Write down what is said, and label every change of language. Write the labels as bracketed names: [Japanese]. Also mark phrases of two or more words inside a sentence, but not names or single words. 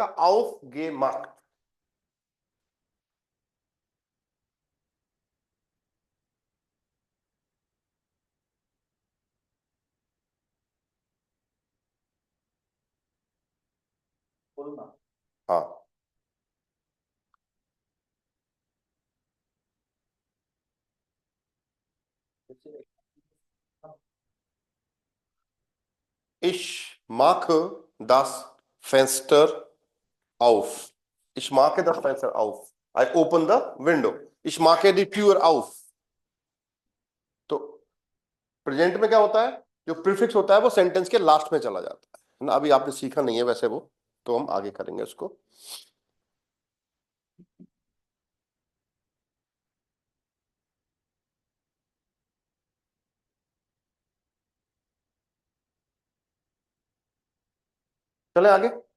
[German] Auf gemacht. [Hindi] बोलना। हाँ, [German] Ich mache das Fenster auf. Ich mache das Fenster auf. [English] I open the window. [German] Ich mache die Tür auf. [Hindi] तो प्रेजेंट में क्या होता है? जो प्रीफिक्स होता है वो सेंटेंस के लास्ट में चला जाता है ना। अभी आपने सीखा नहीं है वैसे वो, तो हम आगे करेंगे उसको। चले आगे।